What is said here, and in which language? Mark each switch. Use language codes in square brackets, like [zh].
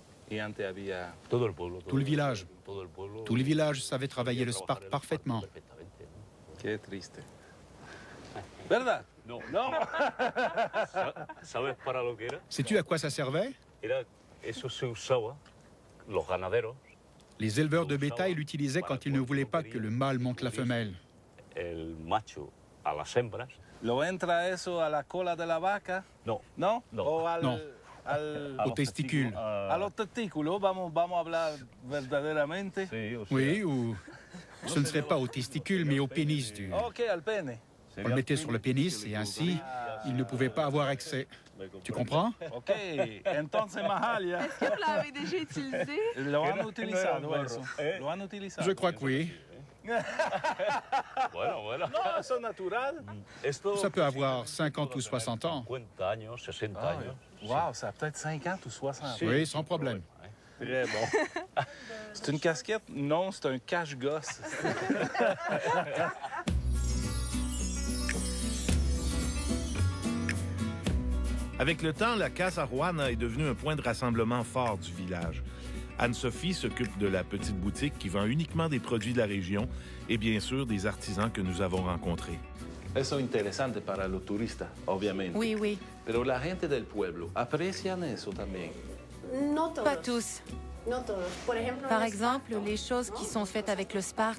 [es] Et antes había... [fr] Tout le village. Tout le village savait travailler le sparte parfaitement. [es] Qué triste. ¿Verdad? No. ¿Sabes para lo que era? [fr] Sais-tu à quoi ça servait? [es] Eso se usaba, los ganaderos. [fr] Les éleveurs de bétail l'utilisaient quand ils ne voulaient pas que le mâle monte la femelle. [es] El macho a las hembras. ¿Lo entra eso a la cola de la vaca? No. ¿No? No. ¿O al, No. al... [fr] Aux testicules. [es] A los testículos, vamos a hablar verdaderamente. [fr] Oui, ou... Ce ne serait pas aux testicules, mais au pénis du... [es] Ok, al pene. [fr] On le mettait sur le pénis et ainsi, il ne pouvait pas avoir accès. Tu comprends? [es] Ok, entonces Mahalia. [fr] Est-ce que vous l'avez déjà utilisé? [es] Lo han utilizado eso. Lo han utilizado. [fr] Je crois que oui. [es] Bueno. No, eso es natural. [fr] Ça peut avoir 50 ou 60 ans. [es] 50 años, 60 años. [fr] Wow, ça a peut-être 50 ou 60. Oui, sans problème. Très bon. C'est une casquette? Non, c'est un cache-gosse. Avec le temps, la Casa Juana est devenue un point de rassemblement fort du village. Anne-Sophie s'occupe de la petite boutique qui vend uniquement des produits de la région et bien sûr des artisans que nous avons rencontrés. [es] Eso es interesante para los turistas, obviamente. [fr] Oui, oui. [es] Pero la gente del pueblo aprecian eso también. [fr] Pas tous. Par exemple, les choses qui sont faites avec le sparte.